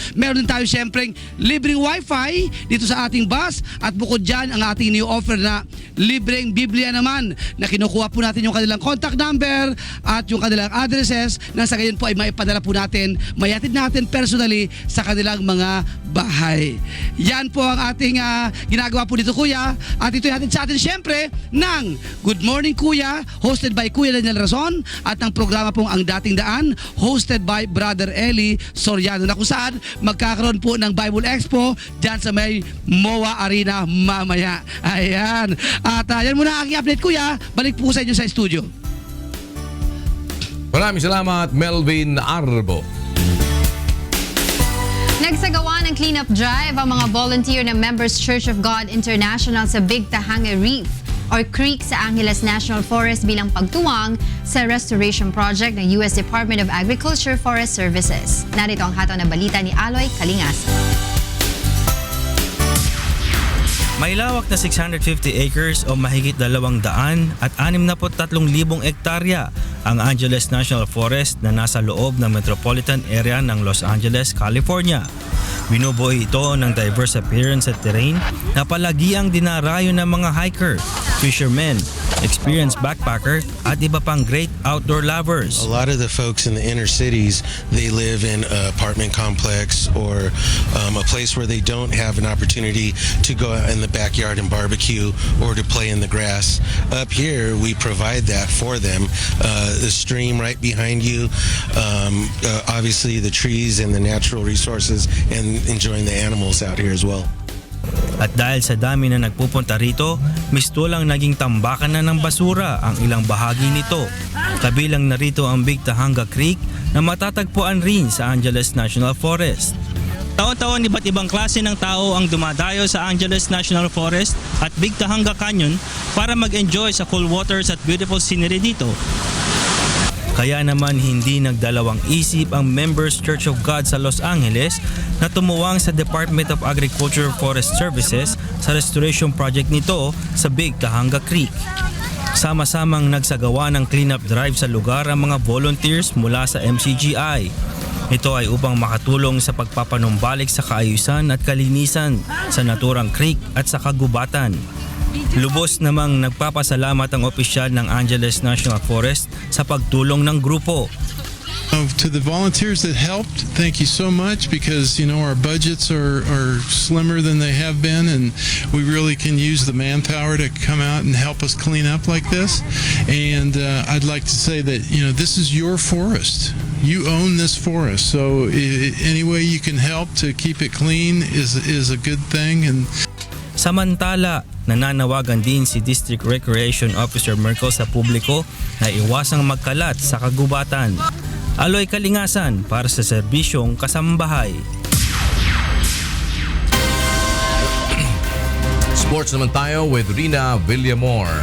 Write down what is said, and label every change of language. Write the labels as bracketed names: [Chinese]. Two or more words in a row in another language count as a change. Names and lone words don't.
[Filipino] Meron din tayo siyempre libreng wifi dito sa ating bus at bukod dyan ang ating [English] new offer [Filipino] na libreng Biblia naman na kinukuha po natin yung kanilang contact number at yung kanilang addresses na sa gayon po ay maipadala po natin, mayatid natin personally sa kanilang mga bahay. Yan po ang ating ginagawa po dito, Kuya. At ito hatid sa atin siyempre ng Good Morning Kuya, [English] hosted by [Filipino] Kuya Daniel Razon at ang programa pong Ang Dating Daan, [English] hosted by [Filipino] Brother Eli Soriano na kung saan magkakaroon po ng Bible Expo dyan sa may MOA Arena mamaya. Ayan. At yan muna ang aking update, Kuya. Balik po sa inyo sa studio. Maraming salamat, Melvin Arbo. Nagsagawa ng [English] cleanup drive [Filipino] ang mga volunteer ng Members Church of God International sa Big Tahanga Reef or Creek sa Angeles National Forest bilang pagtuwang sa [English] restoration project [Filipino] ng US Department of Agriculture Forest Services. Narito ang hataw na balita ni Aloy Kalingasan. May lawak na 650 acres o mahigit 200 at 63,000 ektarya ang Angeles National Forest na nasa loob ng metropolitan area ng Los Angeles, California. Binubuo ito ng [English] diverse appearance [Filipino] at terrain na palagiang dinarayo ng mga hiker, fishermen, experienced backpacker at iba pang [English] great outdoor lovers. A lot of the folks in the inner cities, they live in an apartment complex or a place where they don't have an opportunity to go out in the backyard and barbecue or to play in the grass. Up here, we provide that for them. The stream right behind you, obviously the trees and the natural resources and enjoying the animals out here as well. [Filipino] At dahil sa dami na nagpupunta rito, mistulang naging tambakan na ng basura ang ilang bahagi nito. Kabilang na rito ang Big Tahanga Creek na matatagpuan rin sa Angeles National Forest. Taon-taon iba't ibang klase ng tao ang dumadayo sa Angeles National Forest at Big Tahanga Canyon para mag-enjoy sa [English] cool waters [Filipino] at [English] beautiful scenery [Filipino] dito. Kaya naman hindi nagdalawang isip ang Members Church of God sa Los Angeles na tumuwang sa Department of Agriculture Forest Services sa [English] restoration project [Filipino] nito sa Big Tahanga Creek. Sama-samang nagsagawa ng [English] cleanup drive [Filipino] sa lugar ang mga volunteers mula sa MCGI. Ito ay upang makatulong sa pagpapanumbalik sa kaayusan at kalinisan sa naturang creek at sa kagubatan. Lubos namang nagpapasalamat ang opisyal ng Angeles National Forest sa pagtulong ng grupo. [English] To the volunteers that helped, thank you so much because, you know, our budgets are slimmer than they have been and we really can use the manpower to come out and help us clean up like this. And I'd like to say that, you know, this is your forest. You own this forest. So any way you can help to keep it clean is a good thing. And [Filipino] Samantala, nananawagan din si District Recreation Officer Merkel sa publiko na iwasang magkalat sa kagubatan. Aloy Kalingasan para sa Serbisyong Kasambahay. Sports naman tayo with Rina Villamor.